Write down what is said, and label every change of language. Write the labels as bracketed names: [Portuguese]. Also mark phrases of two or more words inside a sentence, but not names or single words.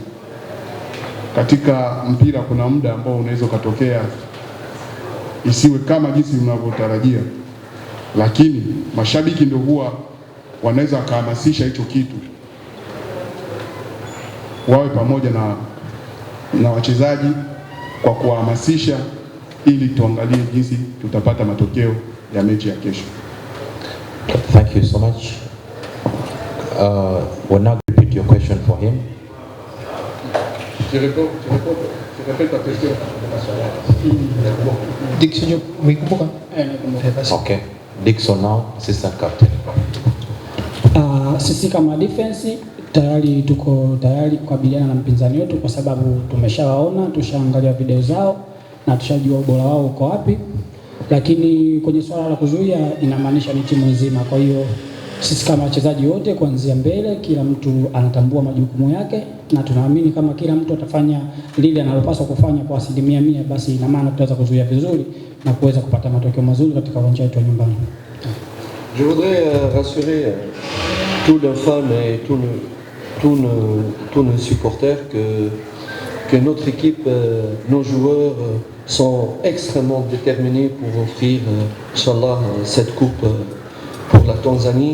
[Swahili] Katika mpira kuna muda ambao unaweza kutokea isiwe kama jinsi unavyotarajia, lakini mashabiki ndio huwa wanaweza kuhamasisha hicho kitu, wawe pamoja na wachezaji kwa kuhamasisha, ili tuangalie jinsi tutapata matokeo ya mechi ya kesho. [English] Thank you so much. We'll now repeat your question for him. [French] Je répète la question. [Swahili] Dickson, umekumbuka? [English] Okay. Dickson now, assistant captain. [Swahili] Sisi kama defense tayari tuko tayari kukabiliana na mpinzani wetu, kwa sababu tumeshawaona, tushaangalia video zao na tushajua ubora wao uko wapi. Lakini kwenye swala la kuzuia inamaanisha ni timu nzima. Kwa hiyo sisi kama wachezaji wote kuanzia mbele, kila mtu anatambua majukumu yake, na tunaamini kama kila mtu atafanya lile analopaswa kufanya kwa 100%, basi ina maana tutaweza kuzuia vizuri na kuweza kupata matokeo mazuri katika uwanja wetu wa nyumbani. [French] Je voudrais rassurer tous les fans et tous nos supporters que notre équipe, nos joueurs sont extrêmement déterminés pour offrir, [Arabic] إن شاء الله, [French] cette coupe pour la Tanzanie.